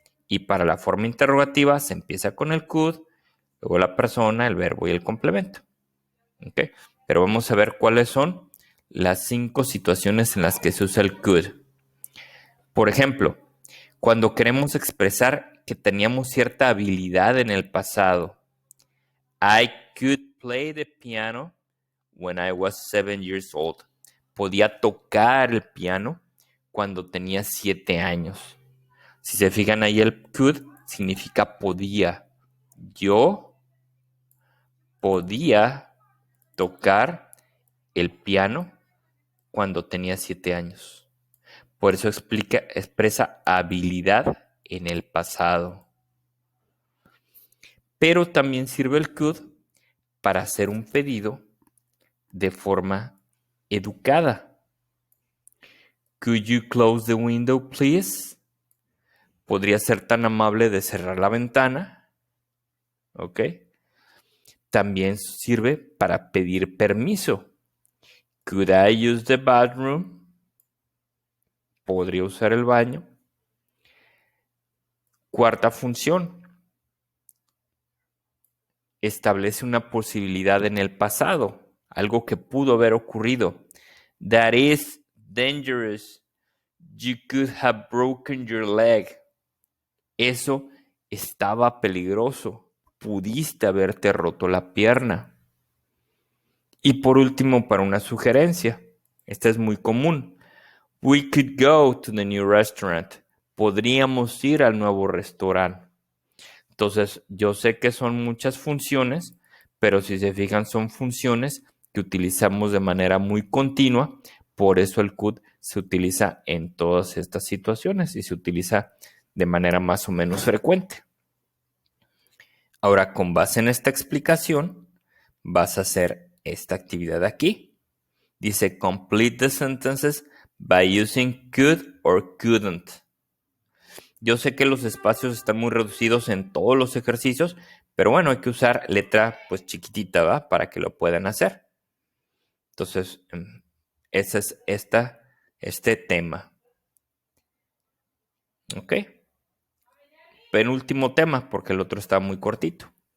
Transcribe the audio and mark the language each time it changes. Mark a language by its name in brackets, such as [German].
[Spanish] Y para la forma interrogativa se empieza con el could, luego la persona, el verbo y el complemento. ¿Ok? Pero vamos a ver cuáles son las 5 situaciones en las que se usa el could. Por ejemplo, cuando queremos expresar que teníamos cierta habilidad en el pasado. [English] I could play the piano when I was 7 years old. [Spanish] Podía tocar el piano cuando tenía 7 años. Si se fijan ahí, el could significa podía. Yo podía tocar el piano cuando tenía 7 años. Por eso expresa habilidad en el pasado. Pero también sirve el could para hacer un pedido de forma educada. [English] Could you close the window, please? [Spanish] ¿Podría ser tan amable de cerrar la ventana? ¿Ok? También sirve para pedir permiso. [English] Could I use the bathroom? [Spanish] ¿Podría usar el baño? Cuarta función. Establece una posibilidad en el pasado, algo que pudo haber ocurrido. [English] That is dangerous. You could have broken your leg. [Spanish] Eso estaba peligroso, pudiste haberte roto la pierna. Y por último, para una sugerencia, esta es muy común. [English] We could go to the new restaurant. [Spanish] Podríamos ir al nuevo restaurante. Entonces, yo sé que son muchas funciones, pero si se fijan, son funciones que utilizamos de manera muy continua. Por eso el could se utiliza en todas estas situaciones y se utiliza de manera más o menos frecuente. Ahora, con base en esta explicación, vas a hacer esta actividad aquí. Dice, [English] complete the sentences by using could or couldn't. [Spanish] Yo sé que los espacios están muy reducidos en todos los ejercicios, pero bueno, hay que usar letra pues chiquitita, ¿va? Para que lo puedan hacer. Entonces, ese es este tema. ¿Ok? Penúltimo tema, porque el otro está muy cortito.